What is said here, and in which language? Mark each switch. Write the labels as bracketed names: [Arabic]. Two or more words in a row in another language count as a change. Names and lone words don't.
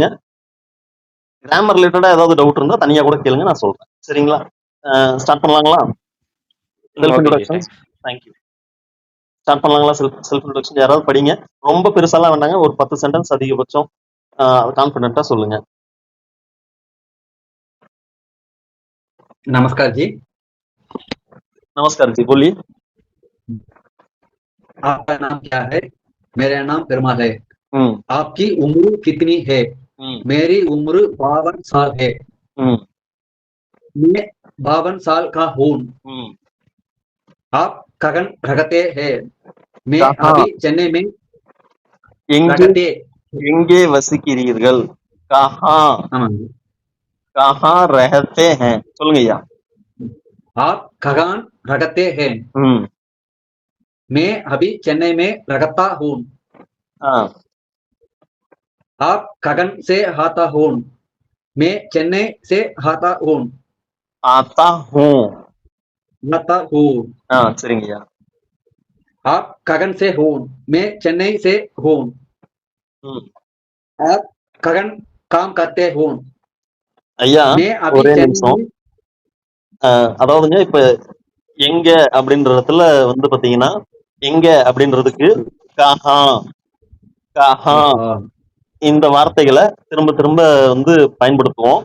[Tamil] கிராமர் ரிலேட்டடா ஏதாவது டவுட் இருந்தா தனியா கூட கேளுங்க, நான் சொல்றேன். சரிங்களா? ஸ்டார்ட் பண்ணலாங்களா? [English] self introduction. [Tamil] தேங்க்யூ. ஸ்டார்ட் பண்ணலாங்களா? [English] self introduction [Tamil] யாராவது படிங்க. ரொம்ப பெருசாலாம் வேண்டாங்க, ஒரு 10 சென்டென்ஸ் அதிகபட்சம் கான்ஃபிடென்ட்டா சொல்லுங்க. [Hindi] नमस्कार जी। नमस्कार जी, बोलिए। आपका नाम क्या है? मेरा नाम पेरुमाल है। आपकी उम्र कितनी है? मेरी उम्र 52 साल है। मैं 52 साल का हूँ। आप कहाँ रहते हैं? मैं अभी चेन्नई में रहते। [Tamil] எங்கே வசிக்கிறீர்கள்? [Hindi] कहाँ रहते हैं? [Tamil] சொல்லுங்க ஐயா. [Hindi] आप कहाँ रहते हैं? मैं अभी चेन्नई में रहता हूँ। आप कहाँ से आता हूँ? मैं चेन्नई से आता हूँ। आता हूँ। आता हूँ। [Tamil] சரிங்க ஐயா. [Hindi] आप कहाँ से हो? मैं चेन्नई से हूँ। आप कहाँ काम करते हो? [Tamil] ஐயா ஒரே நிமிஷம். அதாவதுங்க இப்ப எங்க அப்படின்ற இடத்துல வந்து பாத்தீங்கன்னா எங்க அப்படின்றதுக்கு [Hindi] कहाँ कहाँ [Tamil] இந்த வார்த்தைகளை திரும்ப திரும்ப வந்து பயன்படுத்துவோம்.